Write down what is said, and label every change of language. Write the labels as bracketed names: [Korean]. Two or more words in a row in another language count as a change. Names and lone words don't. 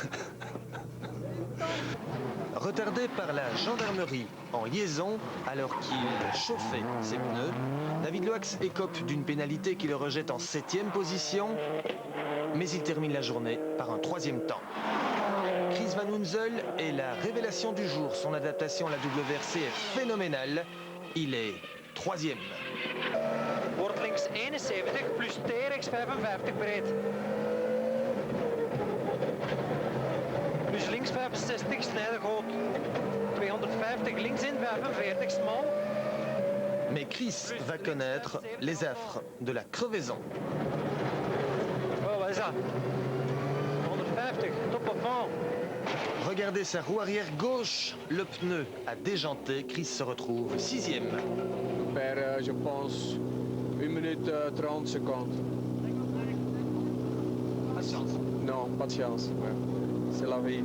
[French] Retardé par la gendarmerie en liaison alors qu'il chauffait ses pneus, David Loax écope d'une pénalité qui le rejette en 7e position, mais il termine la journée par un 3e temps. Chris Van Hunzel est la révélation du jour. Son adaptation à la WRC est phénoménale. Il est 3e. [Dutch] Wordt links 71 plus T-rechts 55 breed. Dus links 65 Snijdergoot. 250 links in 45 smal. [French] Mais Chris va connaître les affres de la crevaison. [Dutch] Oh, wat is dat? 150, top of fond. [French] Regardez sa roue arrière gauche, le pneu a déjanté, Chris se retrouve 6e. Je pense 1 minute 30 secondes. Pas de chance. Non, pas de chance. Ouais. C'est la vie.